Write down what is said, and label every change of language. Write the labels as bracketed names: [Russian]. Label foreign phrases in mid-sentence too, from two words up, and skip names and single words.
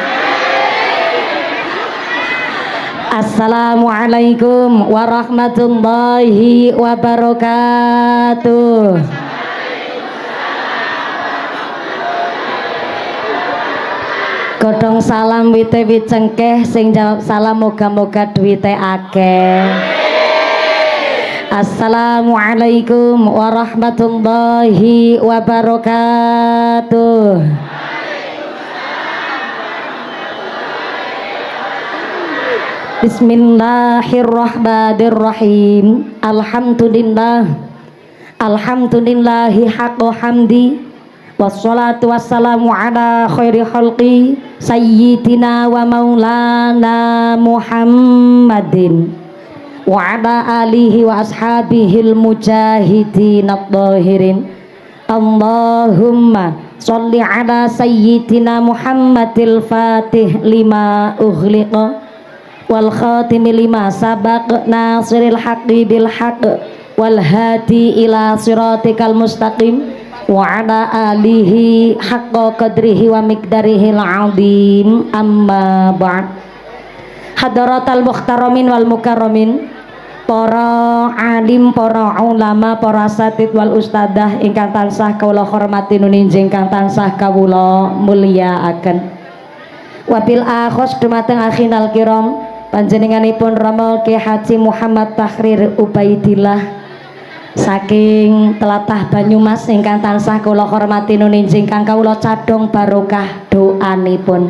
[Arabic] السلام عليكم ورحمة الله وبركاته. [Javanese] Godhong salam wite wit cengkeh, sing jawab salam moga-moga duwite akeh. [Arabic] السلام عليكم ورحمة الله وبركاته. بسم الله الرحمن الرحيم. الحمد لله حق حمده. والصلاة والسلام على خير خلق سيدنا ومولانا محمد وعلى آله وأصحابه المجاهدين الطاهرين. اللهم صل على سيدنا محمد الفاتح لما أغلق والخاتم لما سبق ناصر الحق بالحق والهادي إلى صراطك المستقيم وعلى آله حق قدره ومقداره العظيم. أما بعد. حضرات المحترمين والمكرمين, [Javanese] para alim, para ulama, para [Arabic] أساتيذ والأستاذة [Javanese] ingkang tansah kawula hormati nuninjing ingkang tansah kawula mulyakaken. [Arabic] وبالأخص [Javanese] dumateng [Arabic] أخينا الكرام, [Javanese] panjenenganipun Rama Ki Haji Muhammad Tahrir Ubaidillah saking tlatah Banyumas ingkang tansah kula hormati nuninjing kang kawula cadhong barokah doanipun.